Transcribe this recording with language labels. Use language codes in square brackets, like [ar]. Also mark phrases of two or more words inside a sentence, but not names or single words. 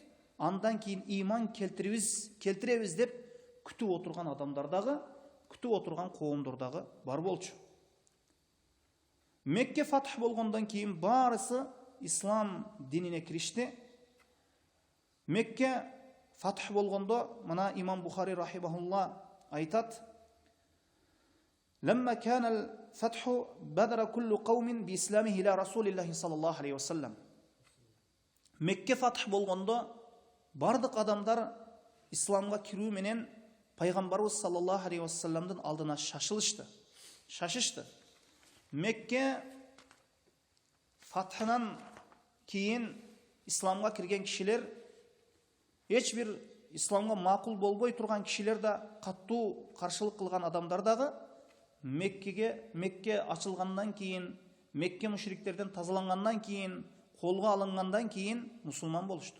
[ky] Андан кийин ыйман келтиребиз деп күтүп отурган адамдар дагы, күтүп отурган коомдор дагы бар болчу. Мекке фатх болгондон кийин баарысы ислам динине киришти. Мекке фатх болгондо мына имам Бухари рахимахулла айтат: [ar] لما كان الفتح بدر كل قوم بإسلامه إلى رسول الله صلى الله عليه وسلم. [ky] Мекке фатх болгондо бардык адамдар исламга кирүү менен пайгамбарыбыз [ar] صلى الله عليه وسلم [ky] алдына шашышты. Мекке фатхынан кийин исламга кирген кишилер, эч бир исламга макул болбой турган кишилер да, каттуу каршылык кылган адамдар дагы Мекке ачылгандан кийин, Мекке мушриктерден тазалангандан кийин, колго алынгандан кийин мусулман болушту.